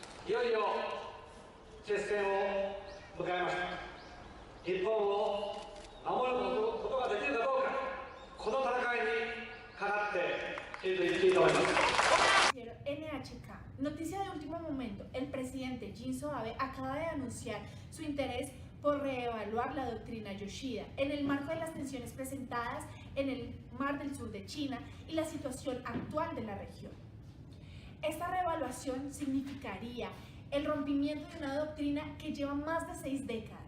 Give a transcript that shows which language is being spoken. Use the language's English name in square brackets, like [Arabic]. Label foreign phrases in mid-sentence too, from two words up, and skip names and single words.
[Japanese] いよいよ接戦を迎えました。日本を守ることができるかどうか、この戦いにかかっていると言っていいと思います。 NHK. [Spanish] Noticia de último momento. El presidente Shinzo Abe acaba de anunciar su interés por reevaluar la doctrina Yoshida en el marco de las tensiones presentadas en el Mar del Sur de China y la situación actual de la región. Esta reevaluación significaría el rompimiento de una doctrina que lleva más de 6 décadas.